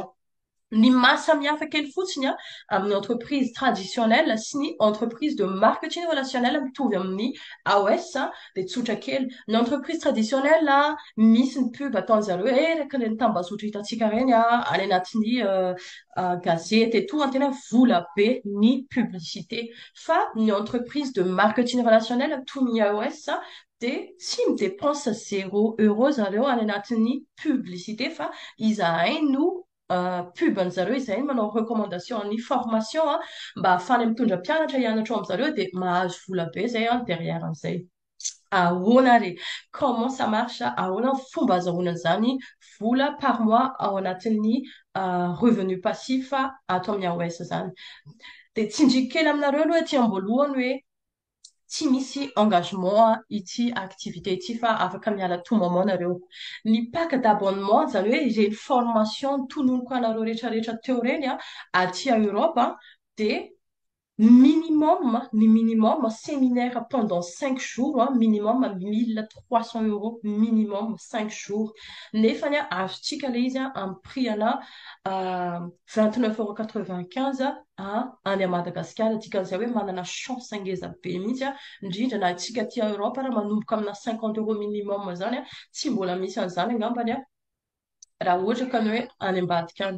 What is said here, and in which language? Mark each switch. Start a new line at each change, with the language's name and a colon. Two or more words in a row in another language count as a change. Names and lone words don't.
Malagasy: Ny mahasamihafa kely fotsiny a amin'ny
French: entreprise traditionnelle
Malagasy: sy ny
French: entreprise de marketing relationnel
Malagasy: mitovy amin'ny AOS dia tsotra kely. Ny
French: entreprise traditionnelle
Malagasy: misy ny pub ataon'ny zareo reka le tambazotra hitantsika reny any anatin'ny gazety
French: et tout
Malagasy: tena vola be ny publicité. Fa ny
French: entreprise de marketing relationnel
Malagasy: toy ny AOS dia tsy midépense 0 € zareo any anatin'ny publicité fa izahay no pub zareo izay manao recommandation ny formation mba ahafany mitondra mpianatra hianatra ao amin'izareo dia mahazo vola be zay derrière an'izay. Ahoana re
French: comment ça marche
Malagasy: ahoana ny fomba azahoana an'izany vola
French: par mois
Malagasy: ao anatin'ny
French: revenu passif
Malagasy: ato amin'ny AOS zany. Dia tsinjika kely aminareo aloha aty am-boalohany hoe tsy misy engagement ity activité ity fa afaka miala
French: tout moment
Malagasy: nareo. Ny
French: pack d'abonnement
Malagasy: zany hoe ireny formation tononoko anareo rehetrarehetra teo reny aty a Europe dia
French: minimum séminaire pendant 5 jours minimum 1 300 € minimum 5 jours
Malagasy: nefany azontsika le izy amin'ny prix ana 29,95 € any a Madagasikara dikan'izay hoe manana chance ngeza be mihitsy indrindra na atsika aty Europe raha manomboka amina 50 € minimum zany tsy mbola misy an'izany angambany raha ohatra ka ny hoe any ambadika any.